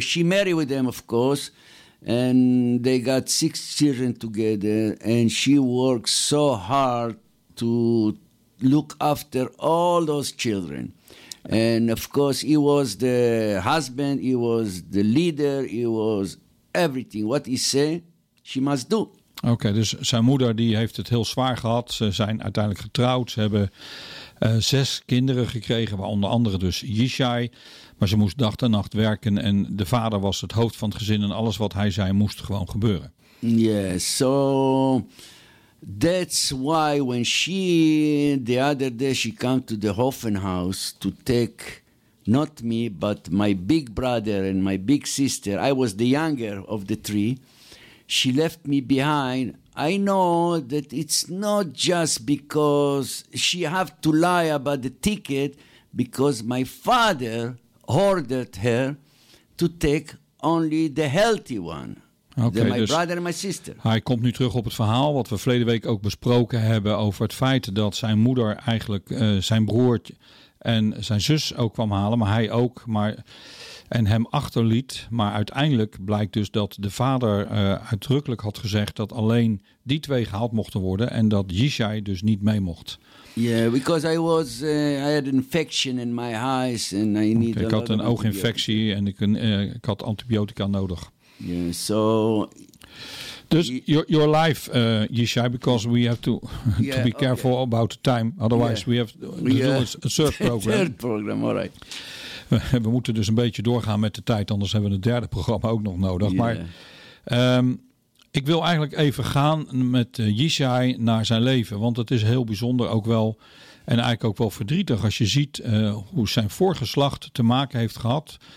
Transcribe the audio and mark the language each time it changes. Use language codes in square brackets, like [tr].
[en] She married with them, of course. And they got six children together. And she worked so hard to look after all those children. And, of course, he was the husband. He was the leader. He was everything. What he said, she must do. [nl] Okay, dus zijn moeder die heeft het heel zwaar gehad. Ze zijn uiteindelijk getrouwd. Ze hebben... zes kinderen gekregen, waaronder andere dus Yishai. Maar ze moest dag en nacht werken. En de vader was het hoofd van het gezin. En alles wat hij zei moest gewoon gebeuren. [en] Yes, so that's why when she, the other day, she came to the Hoffenhaus to take, not me, but my big brother and my big sister. I was the younger of the three. She left me behind. I know that it's not just because she have to lie about the ticket because my father ordered her to take only the healthy one. Okay, my dus brother and my sister. [nl] Hij komt nu terug op het verhaal wat we verleden week ook besproken hebben over het feit dat zijn moeder eigenlijk zijn broertje en zijn zus ook kwam halen, maar hij ook, maar en hem achterliet. Maar uiteindelijk blijkt dus dat de vader uitdrukkelijk had gezegd dat alleen die twee gehaald mochten worden en dat Yishai dus niet mee mocht. [en] Yeah, because I was I had infection in my eyes and I need. [nl] Ik had een ooginfectie en ik had antibiotica nodig. [en] Yeah, so. Dus your life, Yishai, because we have to to be careful about the time. Otherwise, we have a third program. Third program, all right. [nl] We moeten dus een beetje doorgaan met de tijd, anders hebben we een derde programma ook nog nodig. Yeah. Maar ik wil eigenlijk even gaan met Yishai naar zijn leven, want het is heel bijzonder ook wel en eigenlijk ook wel verdrietig als je ziet hoe zijn voorgeslacht te maken heeft gehad.